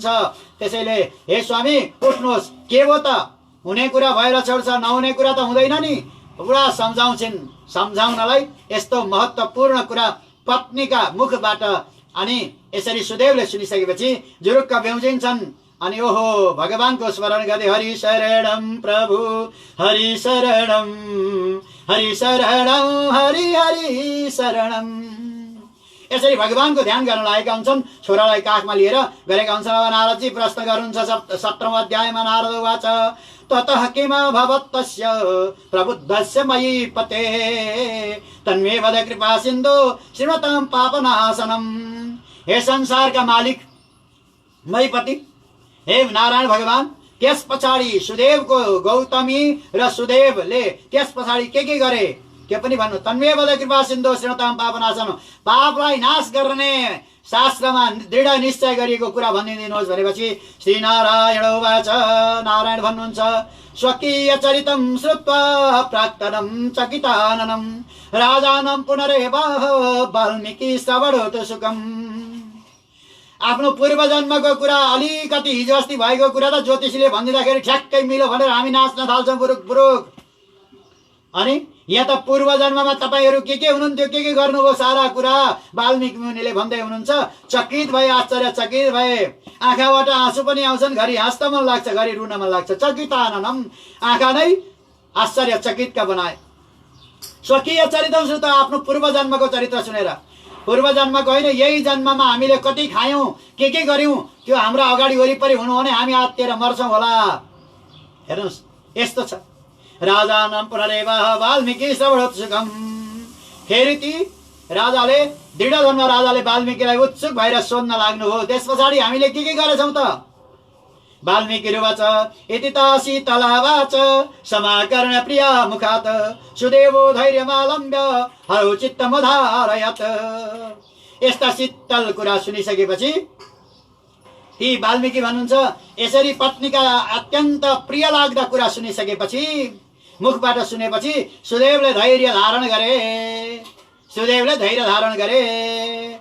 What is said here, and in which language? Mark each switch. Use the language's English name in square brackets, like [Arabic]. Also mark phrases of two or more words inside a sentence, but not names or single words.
[Nepali] त्यसैले हे स्वामी उठ्नुहोस्, के हो त, हुने कुरा भएर छोड्छ, नहुने कुरा त हुँदैन नि। पुरा सम्झाउनलाई यस्तो महत्त्वपूर्ण कुरा पत्नीका मुखबाट। अनि यसरी सुदेवले सुनिसकेपछि जुरुक्क बेउजिन्छन्। अनि ओहो भगवानको स्मरण गर्दै [Sanskrit] हरि शरणम प्रभु हरि शरणम हरि शरणम हरि हरि शरणम [Nepali] यसरी भगवानको ध्यान गर्न लागेका हुन्छन्। छोरालाई काखमा लिएर गरेका हुन्छन्। अब नारदजी प्रश्न गर्नुहुन्छ 17औं अध्यायमा। [Sanskrit] नारद उवाच ततः किमभवत् तस्य प्रबुद्धस्य मयि पते तन्मे वद कृपा सिन्धु श्रीमतां पापनाशनम। [Nepali] हे संसारका मालिक मयिपति, हे नारायण भगवान, त्यस पछाडि सुदेवको गौतमी र सुदेवले त्यस पछाडि के गरे त्यो पनि भन्नु। [Sanskrit] तन्मे वद कृपा सिन्धु श्रीमतां पापनाशनम। [Nepali] पापलाई नाश गर्ने शास्त्रमा दृढ निश्चय गरिएको कुरा भनिदिनुहोस् भनेपछि [Sanskrit] श्री नारायण उवाच, [Nepali] नारायण भन्नुहुन्छ [Sanskrit] स्वकीय चरितं श्रुत्वा प्राक्तनं चकिताननं राजानं पुनरेवाह वाल्मीकि श्रवणोतु सुखम्। [Nepali] आफ्नो पूर्व जन्मको कुरा अलिकति हिजो अस्ति भएको कुरा त ज्योतिषीले भनिदिँदाखेरि ठ्याक्कै मिलो भनेर हामी नाच्न थाल्छौँ बुरुक बुरुक। अनि यहाँ त पूर्व जन्ममा तपाईहरू के हुनुहुन्थ्यो, के गर्नुभयो, सारा कुरा वाल्मीकि मुनिले भन्दै हुनुहुन्छ। चकित भए, आश्चर्यचकित भए। आँखाबाट आँसु पनि आउँछन्, घरि हाँस्न मन लाग्छ, घरि रुन मन लाग्छ। चकिताननम, आँखा नै आश्चर्यचकितका बनाए। [Sanskrit] स्वकीय चरित्र सुत, [Nepali] आफ्नो पूर्व जन्मको चरित्र सुनेर। पूर्व जन्मको होइन, यही जन्ममा हामीले कति खायौँ, के गर्यौँ, त्यो हाम्रो अगाडि वरिपरि हुनु भने हामी आत्तिएर मर्छौँ होला। हेर्नुहोस् यस्तो छ। [Sanskrit] राजानं पुनरेवाह वाल्मीकि श्रवणोतु सुखम्। [Nepali] फेरि ती राजाले दृढ धर्म राजाले वाल्मीकिलाई उत्सुक भएर सोध्न लाग्नु हो, त्यस पछाडि हामीले के गरेछौँ त? [Sanskrit] वाल्मीकि उवाच इति त शीतलावाच समाकर्ण प्रिया मुखात् सुदेवो धैर्यमालम्ब्य हरौ चित्तमुदारयत्। [Nepali] यस्ता शीतल कुरा सुनिसकेपछि ती वाल्मीकि भन्नुहुन्छ यसरी पत्नीका अत्यन्त प्रिय लाग्दा कुरा सुनिसकेपछि, मुखबाट सुनेपछि सुदेवले धैर्य धारण गरे।